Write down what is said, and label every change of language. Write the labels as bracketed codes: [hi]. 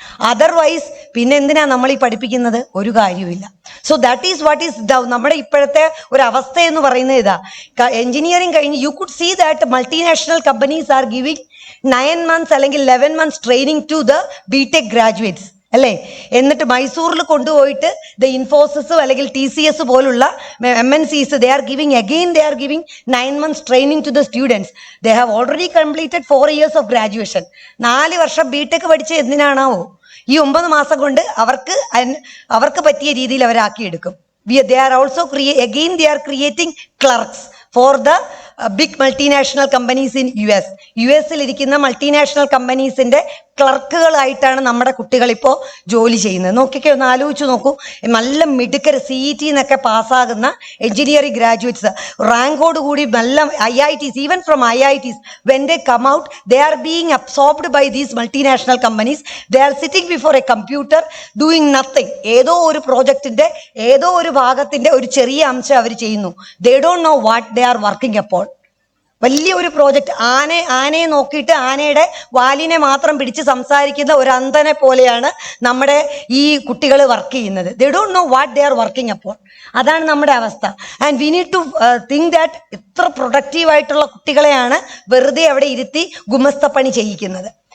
[ml] Otherwise പിന്നെ എന്തിനാ നമ്മൾ ഈ പഠിപ്പിക്കുന്നത്? ഒരു കാര്യമില്ല. [en] so that is what is [ml] നമ്മുടെ ഇപ്പോഴത്തെ ഒരു അവസ്ഥ എന്ന് പറയുന്നത് ഇതാ. [en] Engineering കഴിഞ്ഞ് you could see that multinational companies are giving 9 months അല്ലെങ്കിൽ 11 months training to the BTech graduates അല്ലേ. [ml] എന്നിട്ട് മൈസൂരിൽ കൊണ്ടുപോയിട്ട് [en] The Infosys അല്ലെങ്കിൽ TCS പോലുള്ള MNCs they are giving 9 months training to the students. They have already completed 4 years of graduation. [ml] 4 വർഷം BTech പഠിച്ച് എന്തിനാണാവോ ഈ 9 മാസം കൊണ്ട് അവർക്ക് പറ്റിയ രീതിയിൽ അവരാക്കിയെടുക്കും. [en] They are also they are creating clerks for the big multinational companies in US. [ml] US-ൽ ഇരിക്കുന്ന multinational കമ്പനീസിന്റെ ക്ലർക്കുകളായിട്ടാണ് നമ്മുടെ കുട്ടികൾ ഇപ്പോൾ ജോലി ചെയ്യുന്നത്. നോക്കിക്കേ, ഒന്ന് ആലോചിച്ച് നോക്കൂ. നല്ല മിടുക്കർ CET എന്നൊക്കെ പാസ്സാകുന്ന എഞ്ചിനീയറിംഗ് ഗ്രാജുവേറ്റ്സ് റാങ്കോട് കൂടി [en] നല്ല IITs, even from IITs, when they come out they are being absorbed by these multinational companies. They are sitting before a computer doing nothing. [ml] ഏതോ ഒരു പ്രോജക്റ്റിന്റെ ഏതോ ഒരു ഭാഗത്തിന്റെ ഒരു ചെറിയ അംശം അവർ ചെയ്യുന്നു. [en] They don't know what they are working upon. [ml] വലിയ ഒരു പ്രോജക്റ്റ്, ആനയെ നോക്കിയിട്ട് ആനയുടെ വാലിനെ മാത്രം പിടിച്ച് സംസാരിക്കുന്ന ഒരു അന്ധനെ പോലെയാണ് നമ്മുടെ ഈ കുട്ടികൾ വർക്ക് ചെയ്യുന്നത്. [en] They don't know what they are working upon. [ml] അതാണ് നമ്മുടെ അവസ്ഥ. [en] and we need to think that [ml] ഇത്ര പ്രൊഡക്റ്റീവായിട്ടുള്ള കുട്ടികളെയാണ് വെറുതെ അവിടെ ഇരുത്തി ഗുമസ്തപ്പണി ചെയ്യിക്കുന്നത്.